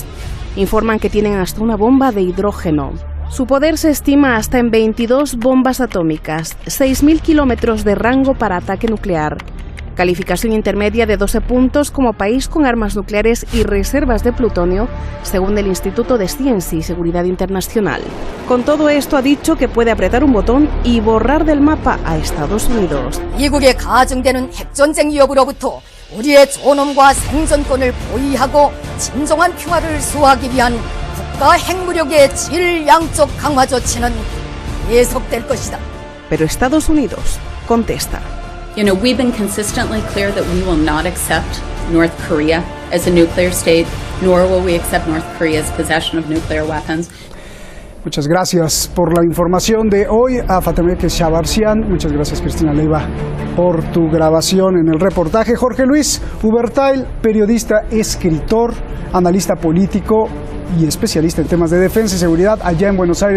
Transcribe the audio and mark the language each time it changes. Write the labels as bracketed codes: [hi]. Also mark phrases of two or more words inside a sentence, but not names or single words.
[es] Informan que tienen hasta una bomba de hidrógeno. Su poder se estima hasta en 22 bombas atómicas, 6.000 kilómetros de rango para ataque nuclear. Calificación intermedia de 12 puntos como país con armas nucleares y reservas de plutonio, según el Instituto de Ciencia y Seguridad Internacional. Con todo esto ha dicho que puede apretar un botón y borrar del mapa a Estados Unidos. [ko] 미국에 가중되는 핵전쟁 위협으로부터 우리의 존엄과 생존권을 보위하고 진정한 평화를 수호하기 위한 국가 핵무력의 질 양적 강화 조치는 계속될 것이다. [es] Pero Estados Unidos contesta. [en] You know, we've been consistently clear that we will not accept North Korea as a nuclear state, nor will we accept North Korea's possession of nuclear weapons. [es] Muchas gracias por la información de hoy a Fatemeh Shabarzian. Muchas gracias, Cristina Leiva, por tu grabación en el reportaje. Jorge Luis Ubertail, periodista, escritor, analista político y especialista en temas de defensa y seguridad allá en Buenos Aires.